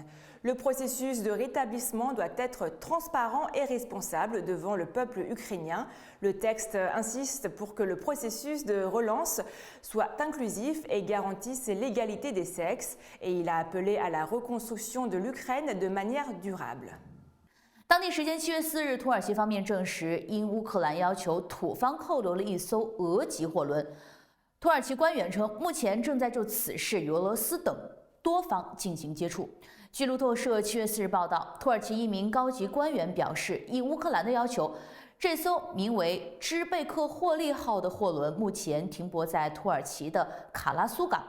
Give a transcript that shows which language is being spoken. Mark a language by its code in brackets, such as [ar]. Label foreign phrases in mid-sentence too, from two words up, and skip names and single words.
[fr] Le processus de rétablissement doit être transparent et responsable devant le peuple ukrainien. Le texte insiste pour que le processus de relance soit inclusif et garantisse l'égalité des sexes, et il a appelé à la reconstruction de l'Ukraine de manière durable. [zh] 当地时间7月4日，土耳其方面证实，因乌克兰要求，土方扣留了一艘俄籍货轮。土耳其官员称，目前正在就此事与俄罗斯等多方进行接触。据路透社7月4日报道，土耳其一名高级官员表示，依乌克兰的要求，这艘名为“支贝克霍利号”的货轮目前停泊在土耳其的卡拉苏港。